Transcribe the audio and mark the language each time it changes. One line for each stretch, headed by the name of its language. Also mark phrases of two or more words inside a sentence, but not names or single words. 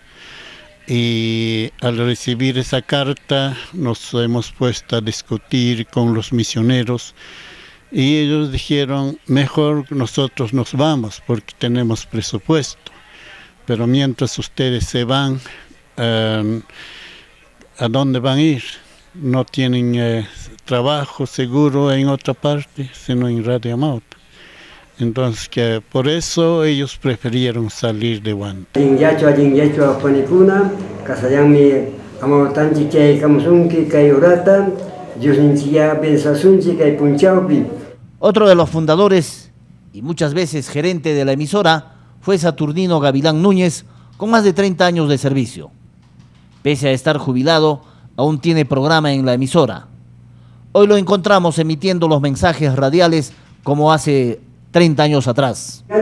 Spanish: Y al recibir esa carta nos hemos puesto a discutir con los misioneros y ellos dijeron, mejor nosotros nos vamos porque tenemos presupuesto, pero mientras ustedes se van, ¿a dónde van a ir? No tienen trabajo seguro en otra parte, sino en Radio Amauta. Entonces, que por eso ellos prefirieron salir de Huanta.
Quechua: Amautanchik chaykamusunki kay urata, Diosninchik pensasunchik kay punchawpi.
Spanish: Otro de los fundadores y muchas veces gerente de la emisora fue Saturnino Gavilán Núñez, con más de 30 años de servicio. Pese a estar jubilado, aún tiene programa en la emisora. Hoy lo encontramos emitiendo los mensajes radiales como hace 30 años atrás.